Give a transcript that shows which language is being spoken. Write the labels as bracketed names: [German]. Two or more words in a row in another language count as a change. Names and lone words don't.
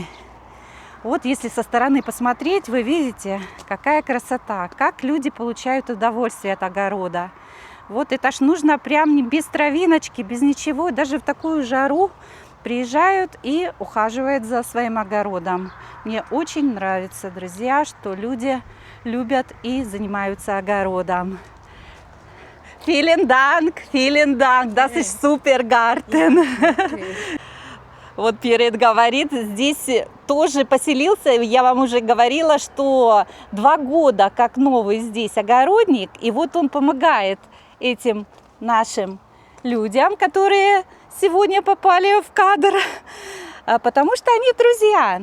[Russian] Вот если со стороны посмотреть, вы видите, какая красота, как люди получают удовольствие от огорода. Вот это ж нужно прям не без травиночки, без ничего, даже в такую жару приезжают и ухаживают за своим огородом. Мне очень нравится, друзья, что люди любят и занимаются огородом. [German] Vielen Dank, das ist super Garten. [Russian] Вот Перед говорит, здесь тоже поселился, я вам уже говорила, что 2 года как новый здесь огородник, и вот он помогает этим нашим людям, которые сегодня попали в кадр, потому что они друзья.